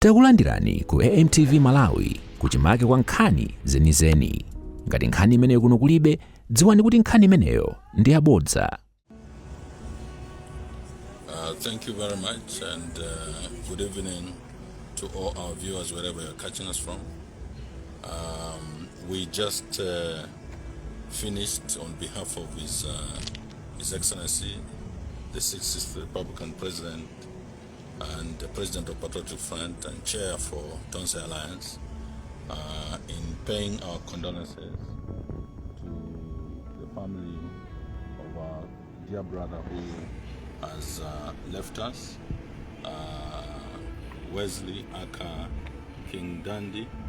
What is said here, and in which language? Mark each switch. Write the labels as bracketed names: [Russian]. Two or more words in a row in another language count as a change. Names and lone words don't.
[Nyanja] Takulandirani ku AMTV Malawi kuchimake kwa nkhani zenizeni. Ngati nkhani imeneyo kuno kulibe, dziwani kuti nkhani imeneyo ndi yabodza. [English] Thank you very much, and good evening to all our viewers wherever you're catching us from. We just finished on behalf of His Excellency, the 60th Republican President and the President of Patriotic Front and Chair for Tonse Alliance, in paying our condolences to the family of our dear brother who has left us, Wesley Aka King Dandy.